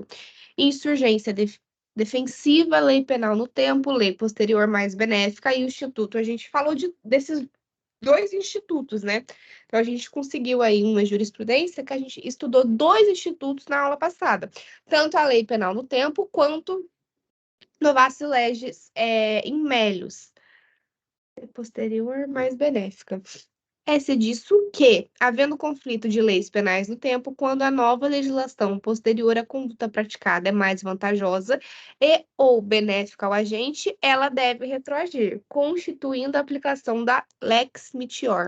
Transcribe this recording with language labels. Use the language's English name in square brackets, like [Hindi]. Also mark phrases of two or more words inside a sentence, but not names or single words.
[Portuguese] Insurgência defensiva, lei penal no tempo, lei posterior mais benéfica e o instituto. A gente falou desses dois institutos, né? Então, a gente conseguiu aí uma jurisprudência que a gente estudou dois institutos na aula passada. Tanto a lei penal no tempo, quanto [Latin] novatio legis in melius. [Portuguese] Posterior, mais benéfica. É-se disso que, havendo conflito de leis penais no tempo, quando a nova legislação posterior à conduta praticada é mais vantajosa e ou benéfica ao agente, ela deve retroagir, constituindo a aplicação da [Latin] lex meteor.